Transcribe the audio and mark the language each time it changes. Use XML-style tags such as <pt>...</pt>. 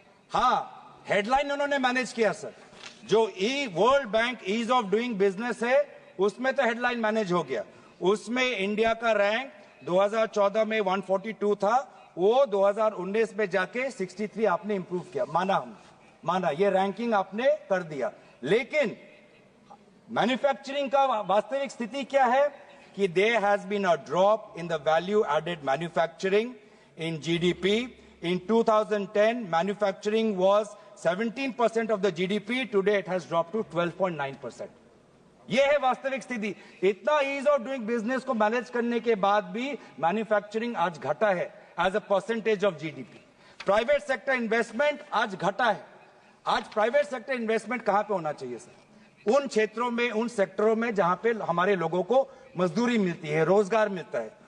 <hi>हाँ, हेडलाइन उन्होंने मैनेज किया सर। जो world bank ease of doing business है, उसमें तो हेडलाइन मैनेज हो गया। उसमें इंडिया का रैंक 2014 में 142 था, वो 2019 में जाके 63 आपने इंप्रूव किया। माना ये रैंकिंग आपने कर दिया। लेकिन मैन्युफैक्चरिंग का वास्तविक स्थिति क्या है कि</hi> <en>there has been a drop in the value added manufacturing in GDP. In 2010, manufacturing was 17% of the GDP. Today it has dropped to 12.9%.</en> <hi>ये है वास्तविक स्थिति। इतना ईज ऑफ डूइंग बिजनेस को मैनेज करने के बाद भी मैन्युफैक्चरिंग आज घटा है</hi> <en>As a percentage of GDP.</en> <hi>Private sector investment आज घटा है। आज प्राइवेट सेक्टर इन्वेस्टमेंट कहां पे होना चाहिए सर? उन क्षेत्रों में, उन सेक्टरों में जहां पे हमारे लोगों को मजदूरी मिलती है, रोजगार मिलता है।</hi>